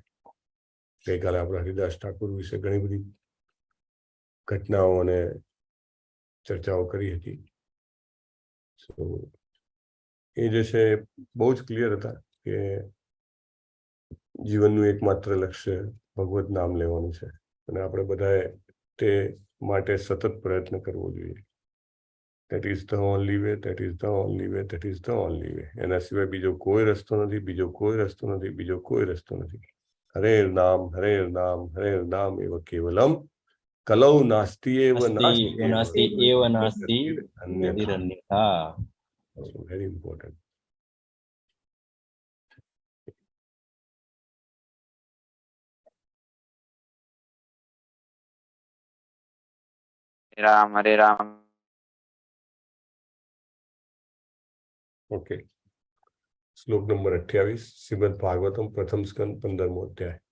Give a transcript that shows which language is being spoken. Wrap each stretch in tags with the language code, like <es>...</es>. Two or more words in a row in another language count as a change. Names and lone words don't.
<gu>ગઈકાલે આપણે હરિદાસ ઠાકુર વિશે ઘણી બધી ઘટનાઓ અને ચર્ચાઓ કરી હતી. એ જે છે બહુ જ ક્લિયર હતા કે જીવનનું એકમાત્ર લક્ષ્ય ભગવત નામ લેવાનું છે અને આપણે બધાએ તે માટે સતત પ્રયત્ન કરવો જોઈએ.</gu> <en>That is the only way, that is the only way, that is the only way.</en> <gu>એના સિવાય બીજો કોઈ રસ્તો નથી, બીજો કોઈ રસ્તો નથી, બીજો કોઈ રસ્તો નથી.</gu> <sa>हरे नाम एव केवलम कलौ नास्ति एव नास्ति अन्यथा.</sa> <en>very important.</en> <gu>રામ હરે રામ. ઓકે, શ્લોક નંબર 28 શ્રીમદ ભાગવતમ પ્રથમ સ્કંદ 15મો અધ્યાય.</gu>